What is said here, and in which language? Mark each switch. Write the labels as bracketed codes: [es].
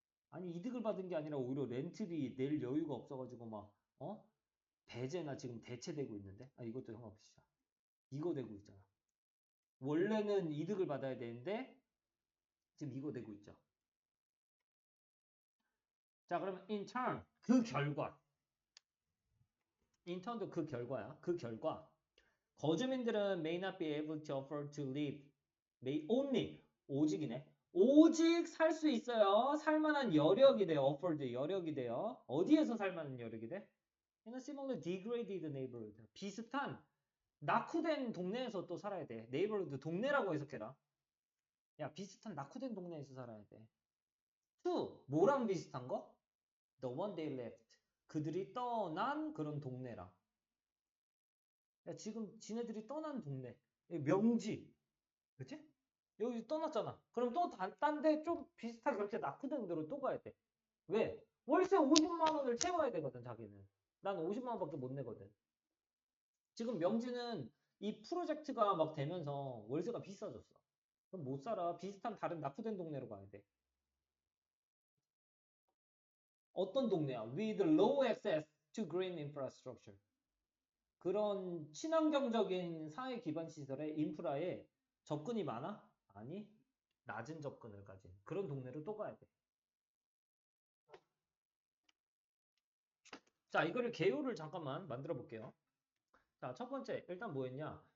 [ko] 아니, 이득을 받은 게 아니라 오히려 렌트비 낼 여유가 없어가지고 배제나 지금 대체되고 있는데? 이것도 형합시다. 이거 되고 있잖아. 원래는 이득을 받아야 되는데 지금 이거 되고 있죠. 자, 그러면 [en] in turn [ko] 그 결과 인턴도 그 결과야. 그 결과 거주민들은 [en] may not be able to afford to live. may only [ko] 오직이네. 오직 살 수 있어요. 살만한 여력이 돼요. afford 여력이 돼요. 어디에서 살만한 여력이 돼? [en] in a similar degraded neighborhood. [ko] 비슷한 낙후된 동네에서 또 살아야 돼. neighborhood 동네라고 해석해라. 야, 비슷한 낙후된 동네에서 살아야 돼. [en] to [ko] 뭐랑 비슷한 거? [en] The one they left. [ko] 그들이 떠난 그런 동네랑. 야, 지금 지네들이 떠난 동네. 명지. 그치? 여기 떠났잖아. 그럼 또 딴 데 좀 비슷하게 그렇게 낙후된 데로 또 가야 돼. 왜? 월세 50만 원을 채워야 되거든, 자기는. 난 50만 원밖에 못 내거든. 지금 명지는 이 프로젝트가 막 되면서 월세가 비싸졌어. 그럼 못 살아. 비슷한 다른 낙후된 동네로 가야 돼. 어떤 동네야? [en] With low access to green infrastructure. [ko] 그런 친환경적인 사회 기반 시설의 인프라에 접근이 많아? 아니, 낮은 접근을 가진 그런 동네로 또 가야 돼. 자, 이거를 개요를 잠깐만 만들어 볼게요. 자, 첫 번째, 일단 뭐였냐?